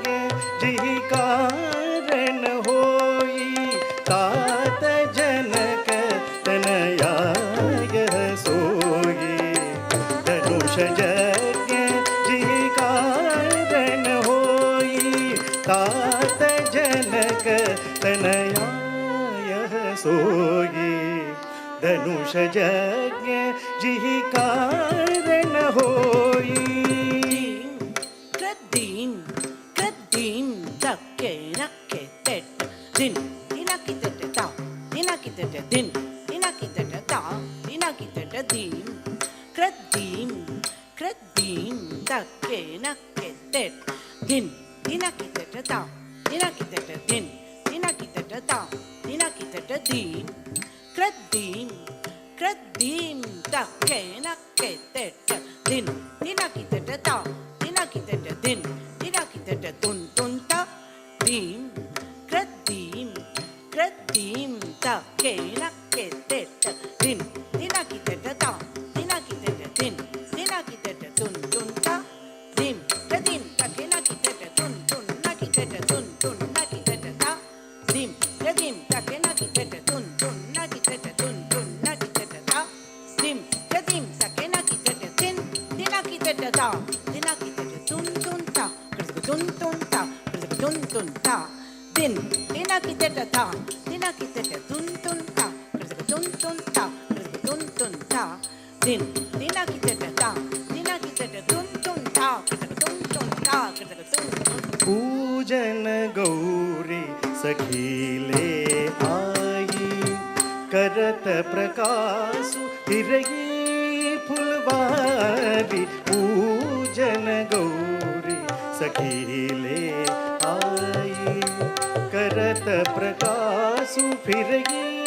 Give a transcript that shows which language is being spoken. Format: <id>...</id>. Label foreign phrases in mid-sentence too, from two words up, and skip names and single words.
<awa>जिहि कारण होई तात जनक तनया यह सोई धनुष यज्ञ जिहि कारण होई तात जनक तनया यह सोई धनुष यज्ञ जिहि कारण होई Kadin, kadin, takke nakke tet, din, dinakite ta, dinakite din, dinakite ta, dinakite din, kadin, kadin, takke nakke tet, din, dinakite ta, dinakite din, dinakite ta, dinakite din, kadin, kadin, takke nakke tet, din, dinakite ta. Dinakitete din, dinakitete tun tun ta, dim, kradim, kradim ta, kenakitete din, dinakitete ta, dinakitete din, dinakitete tun tun ta, dim, kradim ta, kenakitete tun tun, nakitete tun tun, nakitete ta, dim, kradim ta, kenakitete tun tun, nakitete tun tun, nakitete ta, dim, kradim ta, kenakitete din, dinakitete ta. Tun tun ta, tun tun ta, din, dinakitete ta, dinakitete tun tun ta, tun tun ta, tun tun ta, din, dinakitete ta, dinakitete tun tun ta, tun tun ta, tun tun. पूजन गौरी सखीले आई करत प्रकाशु तिरगी फुलवारी पूजन गौरी सखीले आई करत प्रकाशु फिरगी</awa>